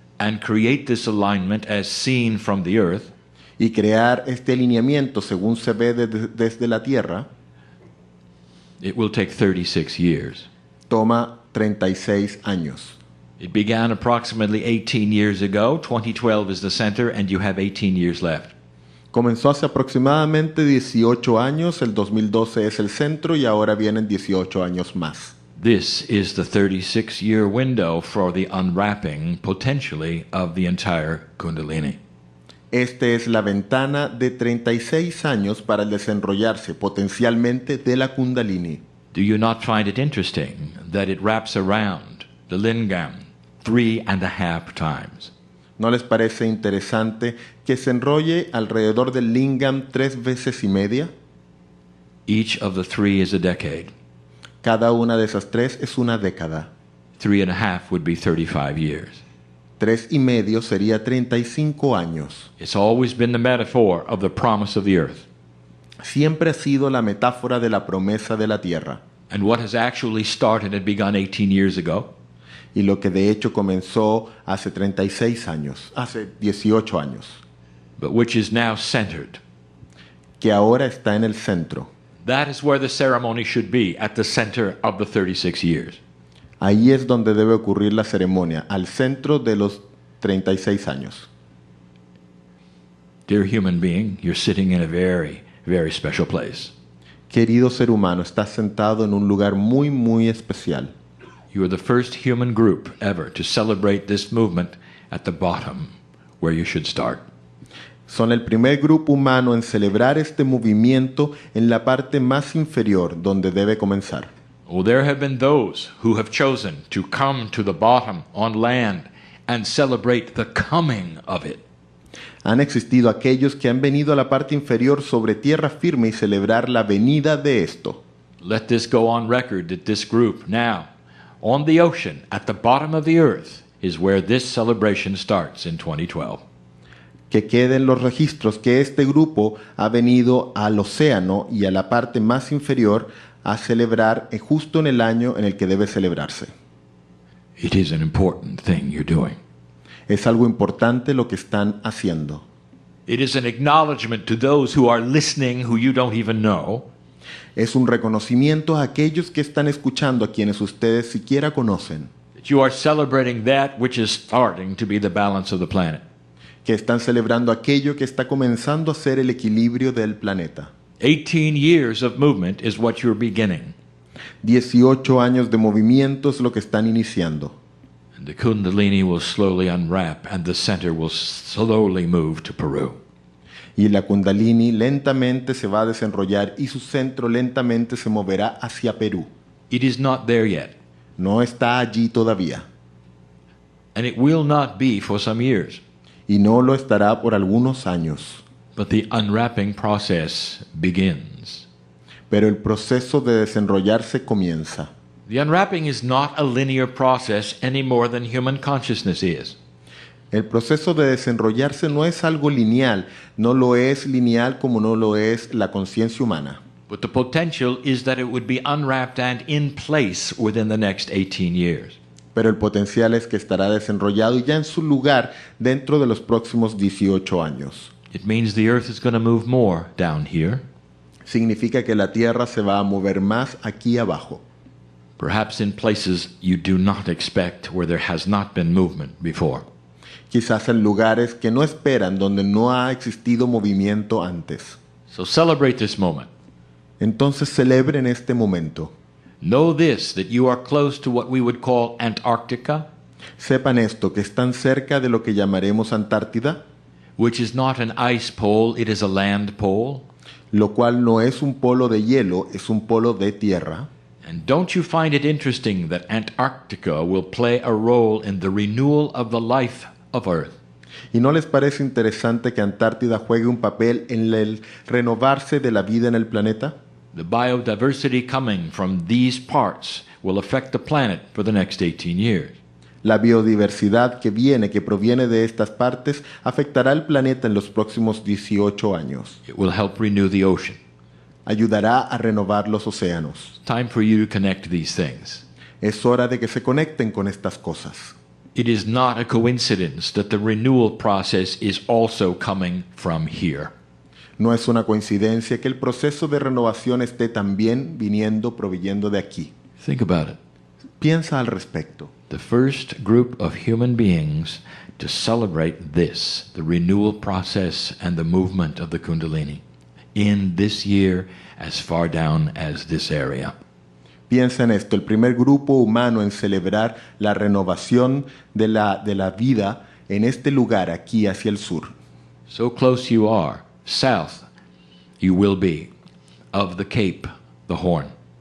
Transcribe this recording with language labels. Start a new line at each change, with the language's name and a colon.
English: and create this alignment as seen from the Earth,
Spanish: y crear este alineamiento según se ve desde la Tierra,
English: it will take 36 years.
Spanish: toma 36 años.
English: It began approximately 18 years ago. 2012 is the center, and you have 18 years left.
Spanish: Comenzó hace aproximadamente 18 años, el 2012 es el centro y ahora vienen 18 años más.
English: This is the 36-year window for the unwrapping, potentially, of the entire Kundalini.
Spanish: Esta es la ventana de 36 años para el desenrollarse potencialmente de la Kundalini.
English: Do you not find it interesting that it wraps around the lingam 3.5 times?
Spanish: ¿No les parece interesante que se enrolle alrededor del lingam 3 veces y media?
English: Each of the 3 is a decade.
Spanish: Cada una de esas 3 es una década.
English: 3.5 would be 35 years.
Spanish: 3 y medio sería 35 años.
English: It's always been the metaphor of the promise of the earth.
Spanish: Siempre ha sido la metáfora de la promesa de la tierra.
English: And what has actually started and begun 18 years ago
Spanish: Y lo que de hecho comenzó hace 36 años, hace 18 años,
English: but which is now centered.
Spanish: que ahora está en el centro.
English: That is where the ceremony should be, at the center of the 36 years.
Spanish: Ahí es donde debe ocurrir la ceremonia, al centro de los 36 años.
English: Dear human being, you're sitting in a very, very special place.
Spanish: Querido ser humano, estás sentado en un lugar muy, muy especial.
English: You are the first human group ever to celebrate this movement at the bottom, where you should start.
Spanish: Son el primer grupo humano en celebrar este movimiento en la parte más inferior, donde debe comenzar.
English: Oh, there have been those who have chosen to come to the bottom on land and celebrate the coming of it.
Spanish: Han existido aquellos que han venido a la parte inferior sobre tierra firme y celebrar la venida de esto.
English: Let this go on record that this group now, on the ocean, at the bottom of the earth, is where this celebration starts in 2012.
Spanish: Que queden los registros que este grupo ha venido al océano y a la parte más inferior a celebrar justo en el año en el que debe celebrarse.
English: It is an important thing you're doing.
Spanish: Es algo importante lo que están haciendo.
English: It is an acknowledgement to those who are listening who you don't even know.
Spanish: Es un reconocimiento a aquellos que están escuchando, a quienes ustedes siquiera conocen.
English: That you are celebrating that which is starting to be the balance of the planet.
Spanish: Que están celebrando aquello que está comenzando a ser el equilibrio del planeta.
English: 18 years of movement is what you're beginning.
Spanish: 18 años de movimiento es lo que están iniciando.
English: And the Kundalini will slowly unwrap and the center will slowly move to Peru.
Spanish: Y la Kundalini lentamente se va a desenrollar y su centro lentamente se moverá hacia Perú.
English: It is not there yet.
Spanish: No está allí todavía.
English: And it will not be for some years.
Spanish: Y no lo estará por algunos años.
English: But the unwrapping process begins.
Spanish: Pero el proceso de desenrollarse comienza.
English: The unwrapping is not a linear process any more than human consciousness is.
Spanish: El proceso de desenrollarse no es algo lineal, no lo es lineal como no lo es la conciencia humana.
English: But the potential is that it would be unwrapped and in place within the next 18 years.
Spanish: Pero el potencial es que estará desenrollado y ya en su lugar dentro de los próximos 18 años.
English: It means the earth is going to move more down here.
Spanish: Significa que la Tierra se va a mover más aquí abajo.
English: Perhaps in places you do not expect where there has not been movement before.
Spanish: Quizás en lugares que no esperan, donde no ha existido movimiento antes.
English: So celebrate this moment.
Spanish: Entonces celebren este momento.
English: Know this, that you are close to what we would call Antarctica,
Spanish: Sepan esto, que están cerca de lo que llamaremos Antártida,
English: which is not an ice pole, it is a land pole.
Spanish: lo cual no es un polo de hielo, es un polo de tierra.
English: And don't you find it interesting that Antarctica will play a role in the renewal of the life of Earth?
Spanish: ¿Y no les parece interesante que Antártida juegue un papel en el renovarse de la vida en el planeta?
English: The biodiversity coming from these parts will affect the planet for the next 18 years.
Spanish: La biodiversidad que proviene de estas partes, afectará al planeta en los próximos 18 años.
English: It will help renew the ocean.
Spanish: Ayudará a renovar los océanos.
English: Time for you to connect these things.
Spanish: Es hora de que se conecten con estas cosas.
English: It is not a coincidence that the renewal process is also coming from here.
Spanish: No es una coincidencia que el proceso de renovación esté también proveyendo de aquí.
English: Think about it.
Spanish: Piensa al respecto.
English: The first group of human beings to celebrate this, the renewal process and the movement of the Kundalini, in this year as far down as this area.
Spanish: Piensa en esto, el primer grupo humano en celebrar la renovación de la vida en este lugar, aquí hacia el sur.
English: So close you are, south you will be, of the Cape, the Horn.